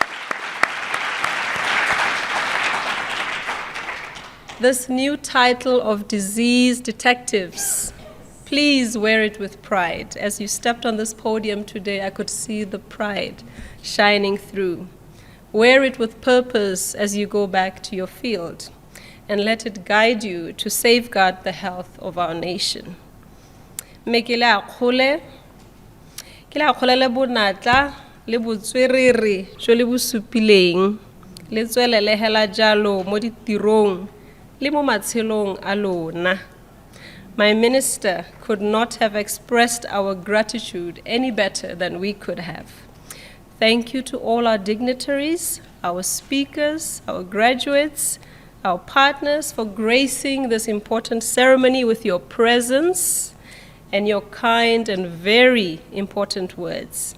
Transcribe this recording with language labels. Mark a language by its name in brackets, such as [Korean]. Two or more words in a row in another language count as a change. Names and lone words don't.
[English] This new title of Disease Detectives, please wear it with pride. As you stepped on this podium today, I could see the pride shining through. Wear it with purpose as you go back to your field, and let it guide you to safeguard the health of our nation. [Tswana] Ke la kgole le bonatla le botswerere jo le bosupileng le tswelele hela jalo mo ditirong le mo matshelong a lona. [English] My minister could not have expressed our gratitude any better than we could have. Thank you to all our dignitaries, our speakers, our graduates, our partners for gracing this important ceremony with your presence and your kind and very important words.